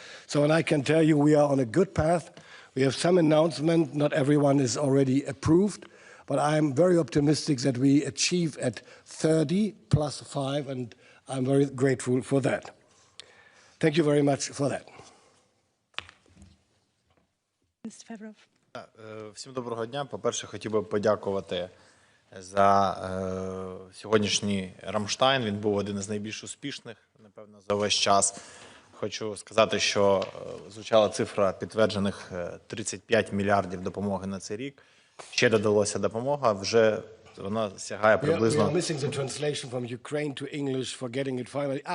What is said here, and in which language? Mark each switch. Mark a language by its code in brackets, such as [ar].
[en] So, and I can tell you we are on a good path. We have some announcement. Not everyone is already approved, but I am very optimistic that we achieve at 30 plus 5, and I'm very grateful for that. Thank you very much for that. Mr. Fevrov. [uk] Всім доброго дня. По-перше, хотів би подякувати за сьогоднішній Рамштайн. Він був один із найбільш успішних, напевно, за весь час. Хочу сказати, що звучала цифра підтверджених 35 мільярдів допомоги на цей рік. Ще додалося допомога, вже вона сягає приблизно... [en] We are missing the translation from Ukraine to English for getting it finally.